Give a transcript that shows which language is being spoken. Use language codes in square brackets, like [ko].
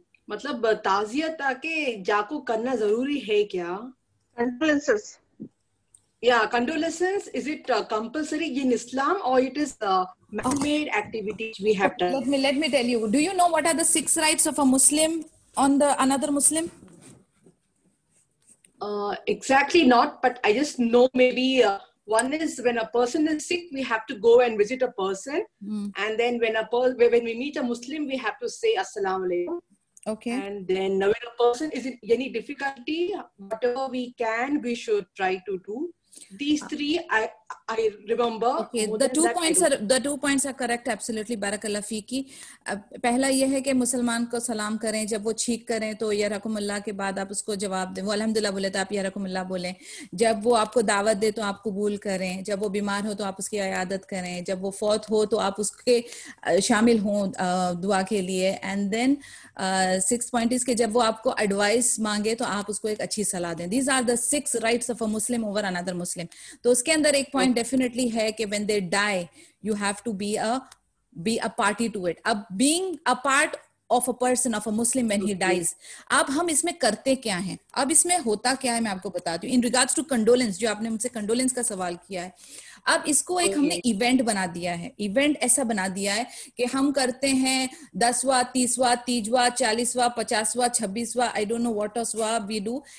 [hi] मतलब ताज़ियत आके जाको करना जरूरी है क्या? [en] Condolences. Yeah, condolences. Is it compulsory in Islam, or it is man-made activities we have done? Let me tell you. Do you know what are the 6 rights of a Muslim on the another Muslim? Exactly not, but I just know maybe one is when a person is sick, we have to go and visit a person, and then when we meet a Muslim, we have to say Assalamu alaikum. Okay. And then when a person is in any difficulty, whatever we can, we should try to do. These 3 I remember. Okay, the 2 points are correct, absolutely. Barakallah fiki. [hi] पहला ये है कि मुसलमान को सलाम करें, जब वो छींक करें तो यरहकुमुल्लाह के बाद आप उसको जवाब दें, वो अल्हम्दुलिल्लाह बोले तो आप यरहकुमुल्लाह बोलें, जब वो आपको दावत दे तो आप कबूल करें, जब वो बीमार हो तो आप उसकी इयादत करें, जब वो फौत हो तो आप उसके शामिल हों दुआ के लिए. [en] and then 6 point is [hi] कि जब वो आपको एडवाइस मांगे तो आप उसको एक अच्छी सलाह दें. [en] These are the 6 rights of a Muslim over another Muslim. [hi] तो उसके अंदर एक पॉइंट डेफिनेटली है कि [en] when they die you have to be a party to it. [hi] अब [en] being a part of a person, of a Muslim when he dies. [hi] अब हम इसमें करते क्या हैं, अब इसमें होता क्या है मैं आपको बताती हूँ. [en] in regards to condolence, [hi] जो आपने मुझसे कंडोलेंस का सवाल किया है, अब इसको एक हमने इवेंट बना दिया है. इवेंट ऐसा बना दिया है कि हम करते हैं 10वां 30वां 30वां 40वां 50वां 26वां [en] I don't know what else we do.